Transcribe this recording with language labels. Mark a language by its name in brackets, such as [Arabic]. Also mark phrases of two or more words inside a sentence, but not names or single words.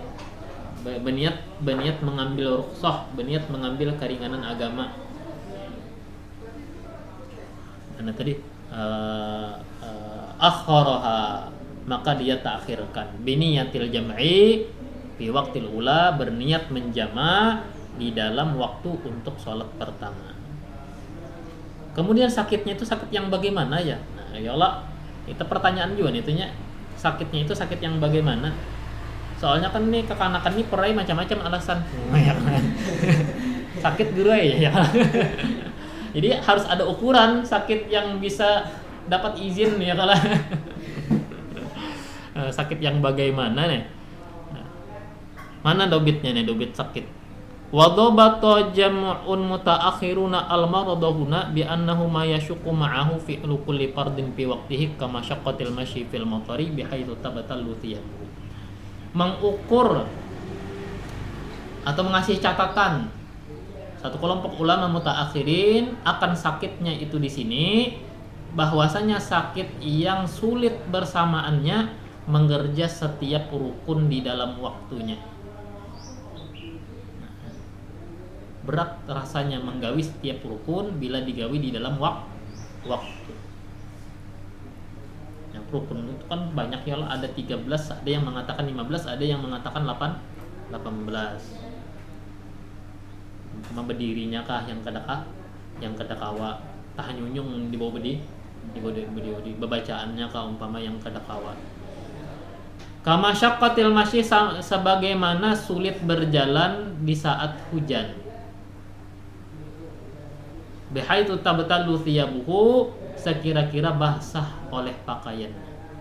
[Banjar] Beniat mengambil rukhsah, beniat mengambil keringanan agama. Karena tadi akharaha, maka dia takhirkan. [Arabic] بنية الجمع في وقت الأولى, [Banjar] berniat menjama di dalam waktu untuk sholat pertama. Kemudian sakitnya itu sakit yang bagaimana ya? Nah, ya Allah, itu pertanyaan juga nih itunya. Sakitnya itu sakit yang bagaimana? Soalnya kan nih kekanakan nih perai macam-macam alasan. Sakit guru ya. Jadi harus ada ukuran sakit yang bisa dapat izin ya kalau sakit yang bagaimana nih? Mana dobitnya nih, dobit sakit? [Arabic] وضبط جمع متأخرون المرض هنا بأنه ما يشق معه في كل فرض في وقته كمشقة المشي في المطر بحيث تبتل ثيابه. [Banjar] Mengukur atau mengasih catatan satu kelompok ulama mutaakhirin akan sakitnya itu di sini, bahwasanya sakit yang sulit bersamaannya mengerja setiap rukun di dalam waktunya. Berat rasanya menggawi setiap rukun bila digawi di dalam waktu. Yang rukun itu kan banyak ya, ada 13, ada yang mengatakan 15, ada yang mengatakan 18. Cuma berdirinya kah yang kadakawa, tah nyunyung di bawah bedi bebacaannya kah umpama yang kadakawa. [Arabic] كمشقة المشي, [Banjar] sebagaimana sulit berjalan di saat hujan. [Arabic] بحيث تبتل ثيابه, [Banjar] sekira-kira basah oleh pakaiannya.